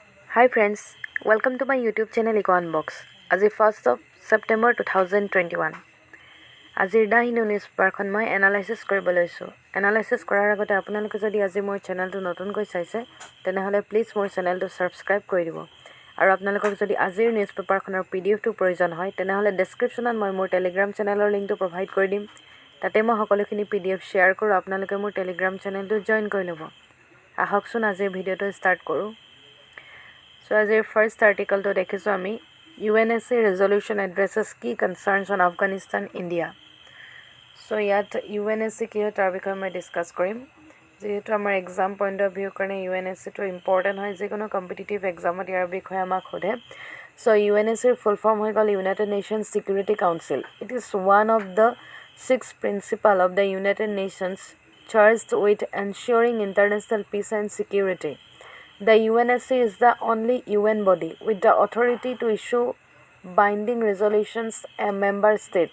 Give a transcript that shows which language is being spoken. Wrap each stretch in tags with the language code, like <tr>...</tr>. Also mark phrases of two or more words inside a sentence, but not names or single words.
<en>Hi friends, welcome to my YouTube channel Eco Unbox.</en> <as>আজি</as> <en>1st of September</en> <as>2021. আজিৰ দা হিন্দু</as> <en>newspaper</en> <as>মই এনালাইচিছ কৰিব লৈছোঁ। এনালাইচিছ কৰাৰ আগতে আপোনালোকে যদি আজি মোৰ চেনেলটো নতুনকৈ চাইছে তেনেহ'লে প্লিজ মোৰ</as> <en>channel subscribe</en> <as>কৰি দিব। আৰু আপোনালোকক যদি আজিৰ নিউজ পেপাৰখনৰ PDF-টো প্ৰয়োজন হয় তেনেহ'লে ডেছক্ৰিপশ্যনত মই মোৰ</as> <en>Telegram channel link</en> <as>প্ৰভাইড কৰি দিম। তাতে মই সকলোখিনি</as> <en>PDF share</en> <as>কৰোঁ, আপোনালোকে মোৰ</as> <en>Telegram channel join</en> <as>কৰি ল'ব। আহকচোন আজিৰ</as> <en>video start</en> <as>কৰোঁ।</as> <en>So as our first article</en> <as>টো দেখিছোঁ আমি</as> <en>UNSC resolution addresses key concerns on Afghanistan India.</en> <as>So ইয়াত UNSC কি তাৰ বিষয়ে মই discuss কৰিম যিহেতু আমাৰ exam</as> <en>point of view</en> <as>karone UNSC to important hoy je kono</as> <en>competitive exam</en> <as>ত যাৰ বিষয়ে আমাক সোধে.</as> <en>So UNSC full form</en> <as>হৈ গ'ল</as> <en>United Nations Security Council. It is one of the 6 principles of the United Nations charged with ensuring international peace and security. The UNSC is the only UN body with the authority to issue binding resolutions and member states.</en>